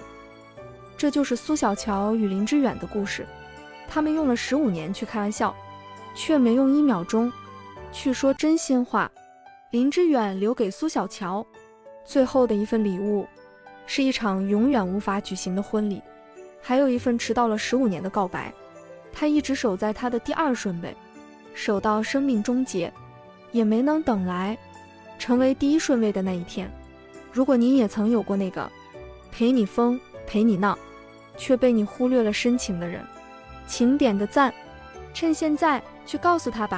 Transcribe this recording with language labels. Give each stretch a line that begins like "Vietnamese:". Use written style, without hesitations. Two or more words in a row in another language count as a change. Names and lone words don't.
Chinese: 這就是蘇小喬與林之遠的故事，他們用了15年去開玩笑，卻沒用1秒鐘去說真心話。林之遠留給蘇小喬最後的一份禮物，是一場永遠無法舉行的婚禮，還有一份遲到了15年的告白。他一直守在他的第二順位，守到生命終結，也沒能等來成為第一順位的那一天。如果您也曾有過那個陪你瘋陪你鬧卻被你忽略了深情的人，請點個讚，趁現在去告訴他吧。